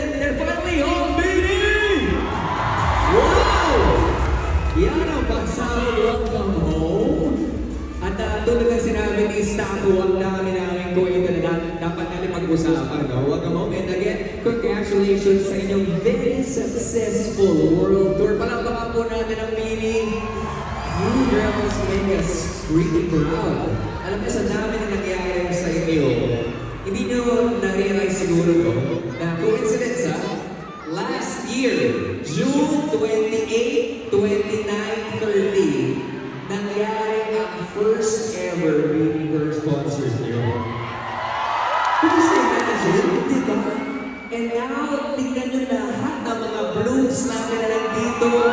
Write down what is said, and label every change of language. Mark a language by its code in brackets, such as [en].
[en] They're finally home, baby! Wow! [tl] Yan ang pagsahod, [en] welcome home. [tl] At tulad ng sinabi ni Staco, ang dami namin kwento na dapat natin pag-usapan. No? [en] Welcome home, and again, congratulations [tl] sa inyong [en] very successful world tour. [tl] Palapakan po natin ang meaning. [en] You girls make us really proud. [tl] Alam mo, sa dami na nangyayari sa inyo, hindi nyo na-realize siguro no, na coincidence last year, June 28, 29, 30, nangyari ang [en] first ever Universe concert [tl] nyo. [en] Could you say that as well? [tl] Diba? And now, tingnan nyo lahat ng mga blooms namin na nandito.